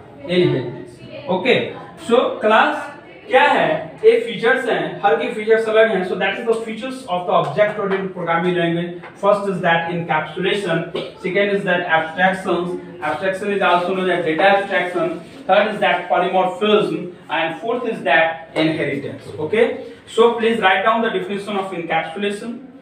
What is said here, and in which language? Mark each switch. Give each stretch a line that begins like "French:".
English: Okay, so class
Hindi: क्या है? ये फीचर्स हैं, हर के फीचर्स अलग हैं.
English: So that is the features of the object oriented programming language. First is that encapsulation. Second is that abstractions. Abstraction is also known as data abstraction. Third is that polymorphism, and fourth is that inheritance. Okay, so please write down the definition of encapsulation.